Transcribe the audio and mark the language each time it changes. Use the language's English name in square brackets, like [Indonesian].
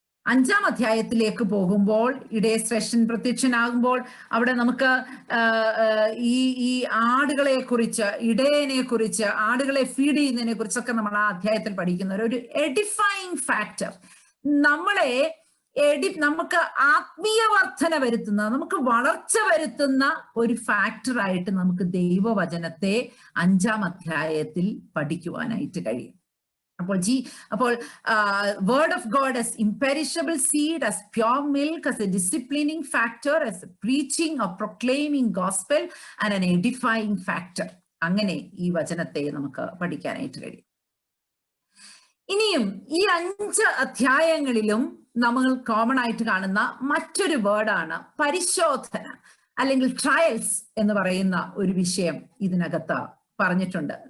[Malayalam] 5-ാം അധ്യായത്തിലേക്ക് പോകുമ്പോൾ, ഇടയശ്രേഷ്ഠൻ പ്രത്യക്ഷനാകുമ്പോൾ അവിടെ നമുക്ക് ഈ ആടുകളെ കുറിച്ച്, ഇടയനെ കുറിച്ച്, ആടുകളെ ഫീഡ് ചെയ്യുന്നതിനെ കുറിച്ചൊക്കെ നമ്മൾ ആ അധ്യായത്തിൽ പഠിക്കുന്ന ഒരു എഡിഫൈങ് ഫാക്ടർ, നമ്മളെ നമുക്ക് ആത്മീയ വർധന വരുത്തുന്ന, നമുക്ക് വളർച്ച വരുത്തുന്ന ഒരു ഫാക്ടറായിട്ട് നമുക്ക് ദൈവവചനത്തെ 5-ാം അധ്യായത്തിൽ പഠിക്കുവാനായിട്ട് കഴിയും. [English] അപ്പോൾ word of God as imperishable seed, as pure milk, as a disciplining factor, as a preaching or proclaiming gospel and an edifying factor. [Malayalam] അങ്ങനെ ഈ വചനത്തെ നമുക്ക് പഠിക്കാനായിട്ട് കഴിയും. ഇനിയും ഈ 5 അധ്യായങ്ങളിലും നമ്മൾ കോമൺ ആയിട്ട് കാണുന്ന മറ്റൊരു വേർഡാണ് പരിശോധന, അല്ലെങ്കിൽ ട്രയൽസ് എന്ന് പറയുന്ന ഒരു വിഷയം ഇതിനകത്ത് പറഞ്ഞിട്ടുണ്ട്.